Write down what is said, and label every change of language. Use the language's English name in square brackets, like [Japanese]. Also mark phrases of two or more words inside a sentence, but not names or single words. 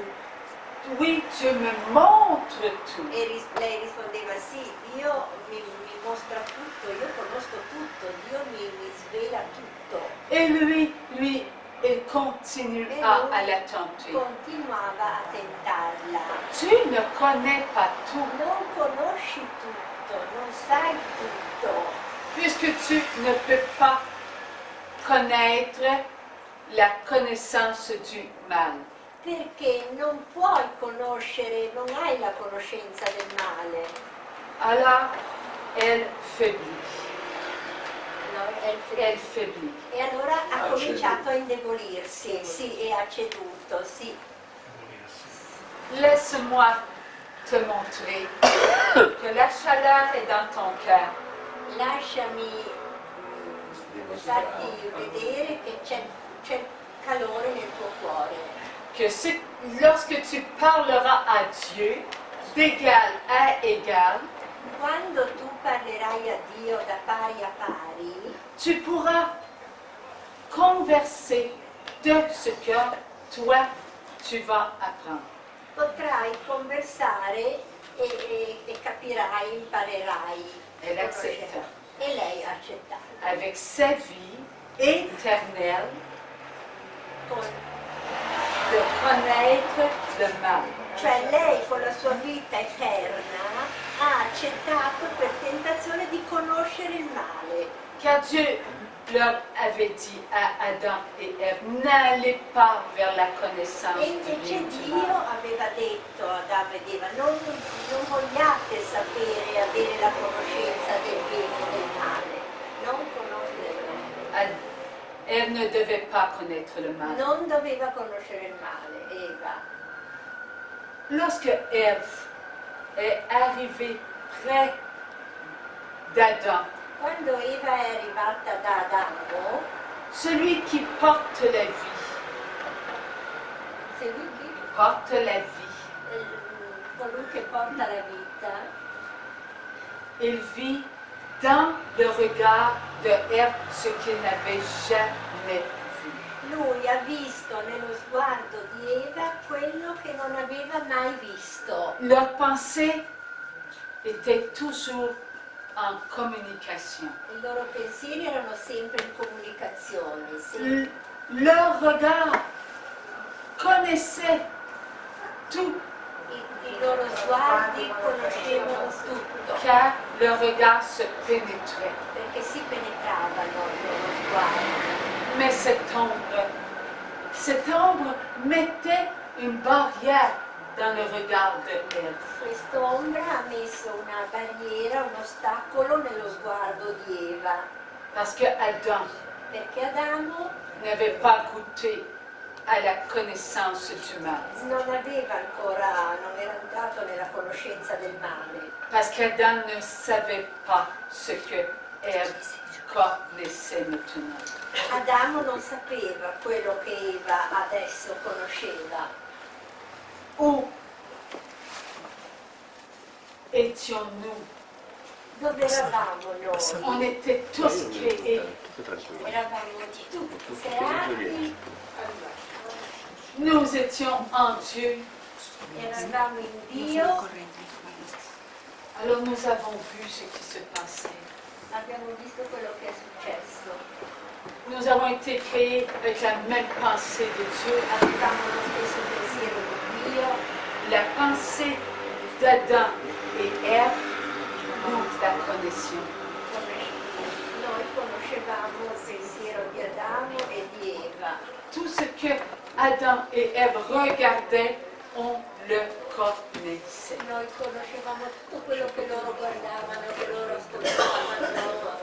[French] Oui, Dieu me montre tout. [Italian] E lei rispondeva sì, Dio mi mostra tutto, io conosco tutto, Dio mi svela tutto. [French] Et lui, il continuera à la tenter. [Italian] Continuava a tentarla. [French] Tu ne connais pas tout, [Italian] Non conosci tutto, non sai tutto, [French] puisque tu ne peux pas connaître la connaissance du mal. [Italian] perché non puoi conoscere, non hai la conoscenza del male. [French] Alors, elle faiblit. [Italian] No? [French] Elle faiblit. [Italian] E allora ha cominciato a indebolirsi, sì, e ha ceduto, sì. [French] Laisse-moi te montrer que la chaleur est dans ton cœur. [Italian] Lasciami farti vedere che c'è calore nel tuo cuore. [French] Que lorsque tu parleras à Dieu d'égal à égal, [Italian] Quando tu parlerai a Dio da pari a pari, [French] tu pourras converser de ce que toi tu vas apprendre. [Italian] potrai conversare e capirai, imparerai. [French] Elle accepta. [Italian] E lei ha accettato. [French] Avec sa vie éternelle [Italian] Con- [French] de connaître le mal. [Italian] Cioè lei con la sua vita eterna ha accettato per tentazione di conoscere il male. [French] Car Dieu leur avait dit à Adam et Ève, n'allez pas vers la connaissance [Italian] E [French] du [Italian] invece [French] bien et du [Italian] Dio [French] mal. [Italian] aveva detto ad Adamo ed Eva, non vogliate sapere e avere la conoscenza del bene e del male, non conoscere, [French] Ève ne devait pas connaître le mal. [Italian] non doveva conoscere il male, Eva. [French] Lorsque Ève est arrivée près d'Adam, [Italian] Quando Eva è arrivata da Adamo, [French] celui qui porte la vie, [Italian] se lui che [French] porte la vie, [Italian] colui che porta la vita, [French] il vit dans le regard de Ève ce qu'il n'avait jamais vu. [Italian] lui ha visto nello sguardo di Eva quello che non aveva mai visto. [French] Leurs pensées étaient toujours en communication. [Italian] I loro pensieri erano sempre in comunicazione, sì. [French] Leur regard connaissait tout, [Italian] I loro sguardi conoscevano tutto, [French] car leur regard se pénétrait. [Italian] perché si penetravano i loro sguardi. [French] Mais cette ombre mettait une barrière dans le regard de Ève. [Italian] Quest'ombra ha messo una barriera, un ostacolo nello sguardo di Eva, [French] Parce que Adam [Italian] perché Adamo [French] n'avait pas goûté à la connaissance du mal. [Italian] non era entrato nella conoscenza del male, [French] Parce qu'Adam ne savait pas ce que Ève connaissait maintenant. [Italian] Adamo non sapeva quello che Eva adesso conosceva. [French] Où étions-nous? [Italian] Dove eravamo noi? [French] On était tous créés. [Italian] Eravamo tutti creati, [French] Nous étions en Dieu. [Italian] eravamo in Dio, [French] Alors nous avons vu ce qui se passait. [Italian] abbiamo visto quello che è successo. [French] Nous avons été créés avec la même pensée de Dieu. [Italian] Avevamo lo stesso pensiero di Dio, [French] La pensée d'Adam et Ève, nous la connaissions. [Italian] noi conoscevamo il pensiero di Adamo e di Eva. [French] Tout ce que Adam et Ève regardaient, on le connaissait. [Italian] Noi conoscevamo tutto quello che loro guardavano, che loro ascoltavano,